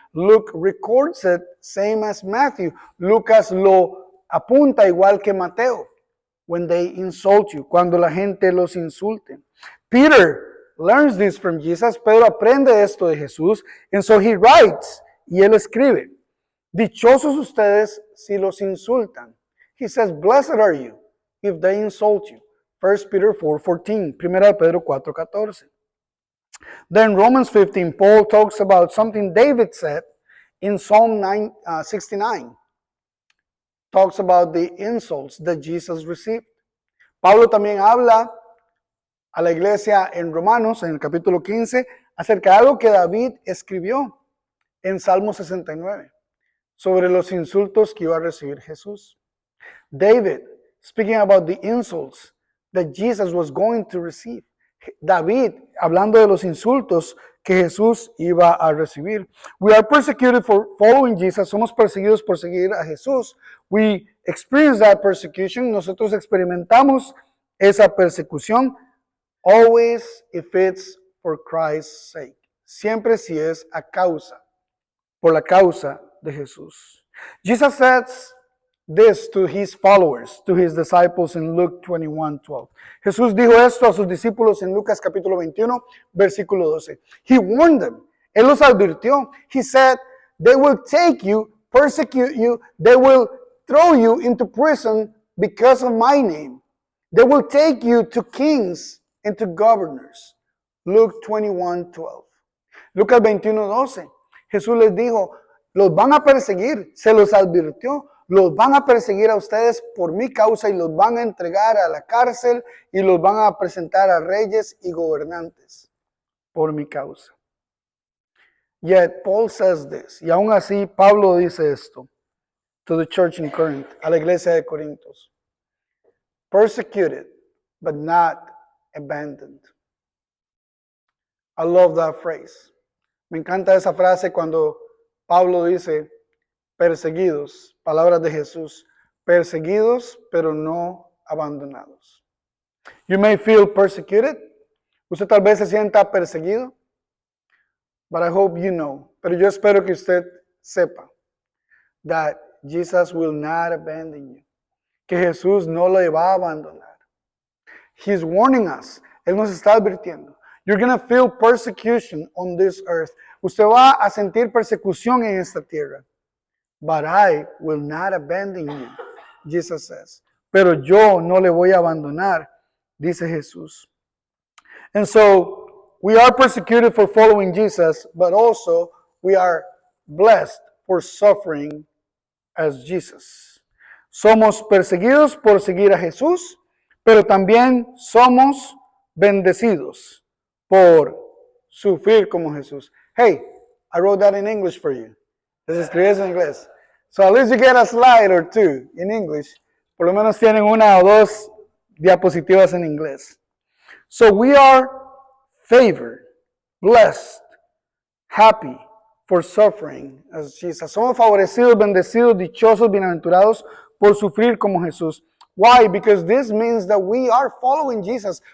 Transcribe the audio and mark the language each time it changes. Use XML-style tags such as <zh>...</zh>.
<en>Luke records it same as Matthew.</en> <es>Lucas lo apunta igual que Mateo.</es> <en>When they insult you,</en> <es>cuando la gente los insulte.</es> <en>Peter learns this from Jesus.</en> <es>Pedro aprende esto de Jesús.</es> <en>And so he writes,</en> <es>y él escribe, dichosos ustedes si los insultan.</es> <en>He says, blessed are you if they insult you. 1 Peter 4:14,</en> <es>Primera de Pedro 4:14.</es> <en>Then Romans 15, Paul talks about something David said in Psalm 69. Talks about the insults that Jesus received.</en> <es>Pablo también habla a la iglesia en Romanos, en el capítulo 15, acerca de algo que David escribió en Salmo 69, sobre los insultos que iba a recibir Jesús.</es> <en>David, speaking about the insults that Jesus was going to receive.</en> <es>David, hablando de los insultos que Jesús iba a recibir.</es> <en>We are persecuted for following Jesus.</en> <es>Somos perseguidos por seguir a Jesús.</es> <en>We experience that persecution.</en> <es>Nosotros experimentamos esa persecución.</es> <en>Always if it's for Christ's sake.</en> <es>Siempre si es a causa, por la causa de Jesús.</es> <en>Jesus says this to his followers, to his disciples in Luke 21:12.</en> <es>Jesús dijo esto a sus discípulos en Lucas capítulo 21, versículo 12.</es> <en>He warned them.</en> <es>Él los advirtió.</es> <en>He said, they will take you, persecute you, they will throw you into prison because of my name. They will take you to kings and to governors. Luke 21:12.</en> <es>Lucas 21:12. Jesús les dijo, los van a perseguir, se los advirtió. Los van a perseguir a ustedes por mi causa y los van a entregar a la cárcel y los van a presentar a reyes y gobernantes por mi causa.</es> <en>Yet Paul says this,</en> <es>y aún así Pablo dice esto</es> <en>to the church in Corinth,</en> <es>a la iglesia de Corintios.</es> <en>Persecuted, but not abandoned. I love that phrase.</en> <es>Me encanta esa frase cuando Pablo dice, perseguidos, palabras de Jesús, perseguidos pero no abandonados.</es> <en>You may feel persecuted.</en> <es>Usted tal vez se sienta perseguido.</es> <en>But I hope you know,</en> <es>pero yo espero que usted sepa</es> <en>that Jesus will not abandon you.</en> <es>Que Jesús no le va a abandonar.</es> <en>He's warning us.</en> <es>Él nos está advirtiendo.</es> <en>You're going to feel persecution on this earth.</en> <es>Usted va a sentir persecución en esta tierra.</es> <en>But I will not abandon you, Jesus says.</en> <es>Pero yo no le voy a abandonar, dice Jesús.</es> <en>And so, we are persecuted for following Jesus, but also we are blessed for suffering as Jesus.</en> <es>Somos perseguidos por seguir a Jesús, pero también somos bendecidos por sufrir como Jesús.</es> <en>Hey, I wrote that in English for you.</en> <es>Les escribí eso en inglés.</es> <en>So at least you get a slide or two in English.</en> <es>Por lo menos tienen una o dos diapositivas en inglés.</es> <en>So we are favored, blessed, happy for suffering as Jesus.</en> <es>Somos favorecidos, bendecidos, dichosos, bienaventurados por sufrir como Jesús.</es> <en>Why? Because this means that we are following Jesus.</en>